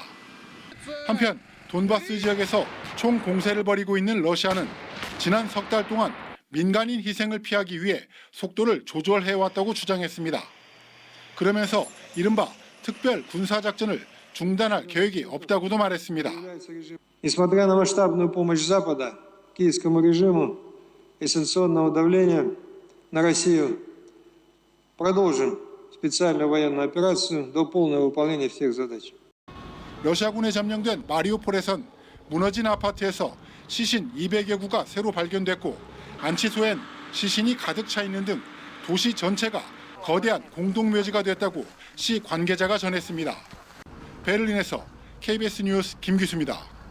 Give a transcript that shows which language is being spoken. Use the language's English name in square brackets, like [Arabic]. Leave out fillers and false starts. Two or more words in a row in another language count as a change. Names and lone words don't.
[Korean] 한편 돈바스 지역에서 총 공세를 벌이고 있는 러시아는 지난 석 달 동안 민간인 희생을 피하기 위해 속도를 조절해왔다고 주장했습니다. 그러면서 이른바 특별 군사작전을 중단할 계획이 없다고도 말했습니다. [Russian] Несмотря на масштабную помощь Запада киевскому режиму и санкционного давления на Россию, продолжим специальную военную операцию до полного выполнения всех задач. [Korean] 러시아군에 점령된 마리우폴에선 무너진 아파트에서 시신 200여 구가 새로 발견됐고 안치소엔 시신이 가득 차 있는 등 도시 전체가 거대한 공동묘지가 됐다고 시 관계자가 전했습니다. 베를린에서 KBS 뉴스 김기수입니다.